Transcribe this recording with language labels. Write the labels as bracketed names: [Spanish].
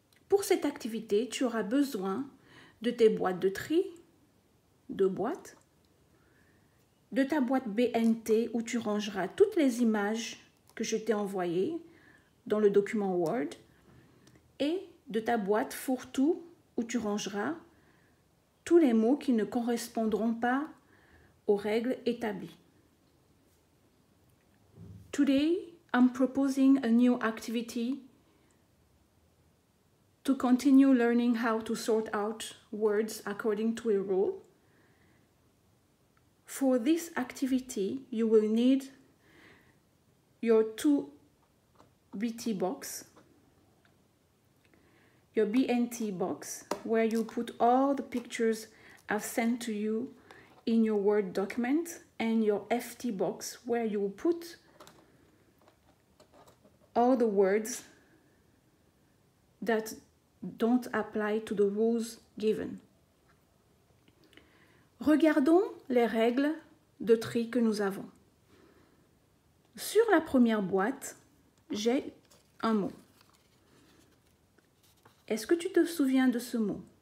[French] Pour cette activité, tu auras besoin de tes boîtes de tri, deux boîtes, de ta boîte BNT où tu rangeras toutes les images que je t'ai envoyées dans le document Word et de ta boîte fourre-tout où tu rangeras tous les mots qui ne correspondront pas aux règles établies. [English] Today, I'm proposing a new activity to continue learning how to sort out words according to a rule. For this activity, you will need your two BT box, your BNT box, where you put all the pictures I've sent to you in your Word document, and your FT box, where you will put all the words that don't apply to the rules given. [French] Regardons les règles de tri que nous avons. Sur la première boîte, j'ai un mot. Est-ce que tu te souviens de ce mot?